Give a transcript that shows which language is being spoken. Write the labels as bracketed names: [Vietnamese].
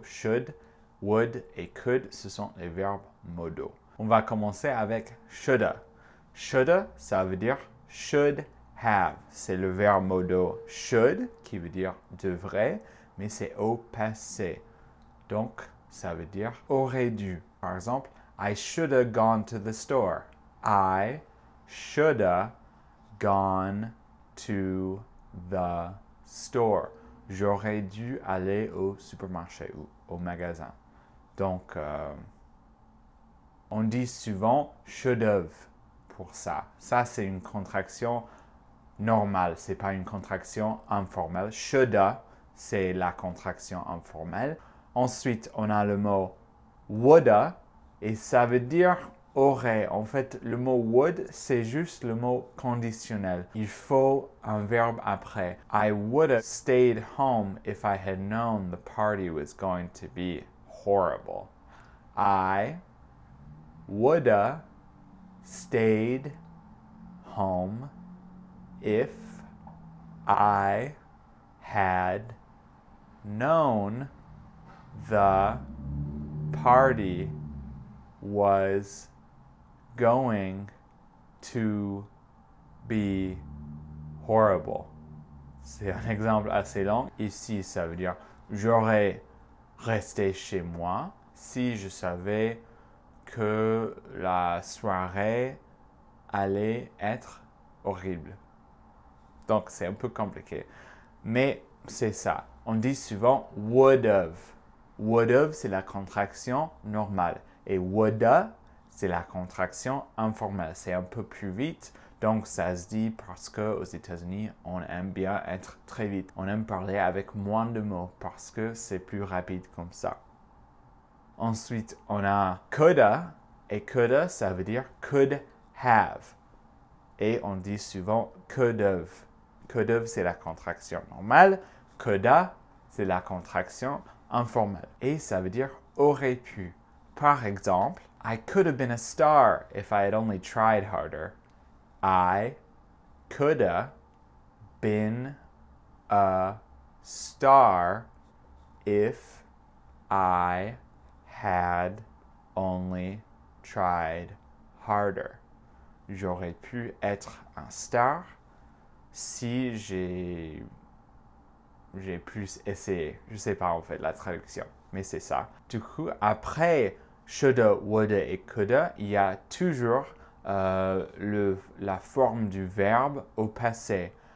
[French] Should, would et could, ce sont les verbes modaux. On va commencer avec shoulda. Shoulda, ça veut dire should have. C'est le verbe modal should qui veut dire devrait, mais c'est au passé. Donc, ça veut dire aurait dû. [English] Par exemple, I should have gone to the store. I should have gone to the store. [French] J'aurais dû aller au supermarché ou au magasin. Donc, on dit souvent should have pour ça. Ça, c'est une contraction normale, c'est pas une contraction informelle. Shoulda, c'est la contraction informelle. Ensuite, on a le mot woulda et ça veut dire aurait. En fait, le mot would, c'est juste le mot conditionnel. Il faut un verbe après. [English] I would have stayed home if I had known the party was going to be horrible. I woulda stayed home if I had known the party was going to be horrible. [French] C'est un exemple assez long. Ici, ça veut dire j'aurais resté chez moi si je savais que la soirée allait être horrible. Donc, c'est un peu compliqué. Mais c'est ça. On dit souvent would have. Would have, c'est la contraction normale. Et woulda, c'est la contraction informelle. C'est un peu plus vite. Donc, ça se dit parce qu'aux États-Unis, on aime bien être très vite. On aime parler avec moins de mots parce que c'est plus rapide comme ça. Ensuite, on a coulda. Et coulda, ça veut dire could have. Et on dit souvent could have. Could have, c'est la contraction normale. Coulda, c'est la contraction informelle. Et ça veut dire aurait pu. [English] Par exemple, I could have been a star if I had only tried harder. I could have been a star if I had only tried harder. [French] J'aurais pu être un star si j'ai plus essayé. Je sais pas en fait la traduction, mais c'est ça. Du coup, après shoulda, woulda et coulda, il y a toujours la forme du verbe au passé.